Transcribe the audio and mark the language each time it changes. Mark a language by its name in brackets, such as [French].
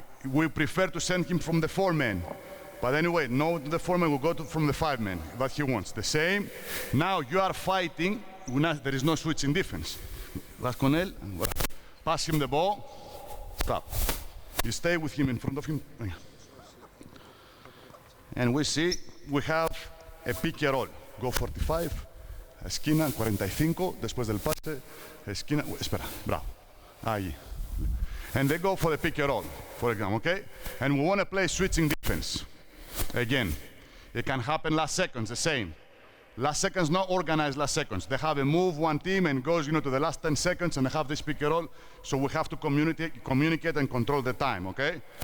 [English] We prefer to send him from the 4-man. But anyway, no, the 4-man will go from the 5-man, what he wants. The same. Now you are fighting, there is no switch in defense. [Spanish] Vas con él, [English] pass him the ball, stop. You stay with him in front of him. And we see, we have a pick and roll. Go [Spanish] 45, esquina, 45, después del pase, esquina, espera, bravo, ahí. [English] And they go for the pick and roll, for example, okay? And we want to play switching defense. Again, it can happen last seconds, the same. Last seconds, not organized last seconds. They have a move, one team, and goes, to the last 10 seconds, and they have this pick and roll, so we have to communicate and control the time, okay?